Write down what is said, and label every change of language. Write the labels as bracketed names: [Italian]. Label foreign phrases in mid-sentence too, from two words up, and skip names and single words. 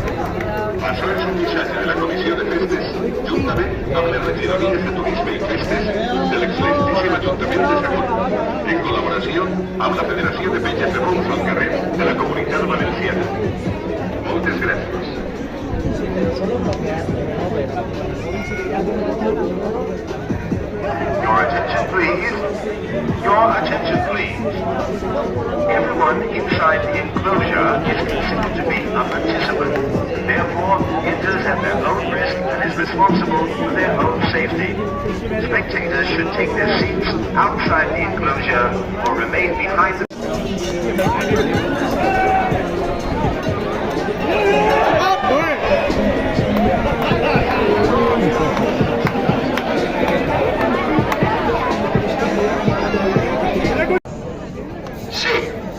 [Catalan] Això és un missatge de la Comissió de Festes, juntament amb les regidories de Turisme i Festes de l'excel·lentíssim Ajuntament de Sagunto, en col·laboració amb la Federació de Penyes de Monts al Carrer de la Comunitat Valenciana. Moltes gràcies. [English] Your attention, please. Your attention, please. Everyone inside the enclosure is considered to be a participant. Therefore, enters at their own risk and is responsible for their own safety. Spectators should take their seats outside the enclosure or remain behind the... [Catalan] Sí.